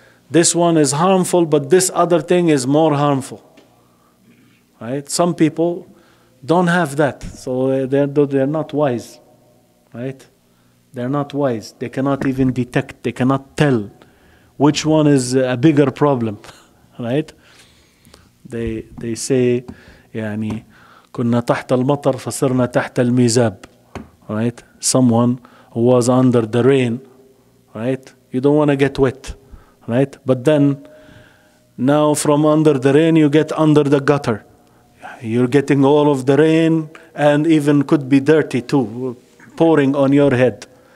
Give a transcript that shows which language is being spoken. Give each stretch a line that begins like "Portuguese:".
English: This one is harmful, but this other thing is more harmful. Right? Some people don't have that, so they're not wise. Right? They're not wise. They cannot even detect, they cannot tell which one is a bigger problem. Right? They say,
Arabic: يعني كنا تحت المطر فصرنا تحت الميزاب.
English: Right? Someone who was under the rain, right? You don't want to get wet. Right? But then, now from under the rain, you get under the gutter. You're getting all of the rain and even could be dirty too, pouring on your head.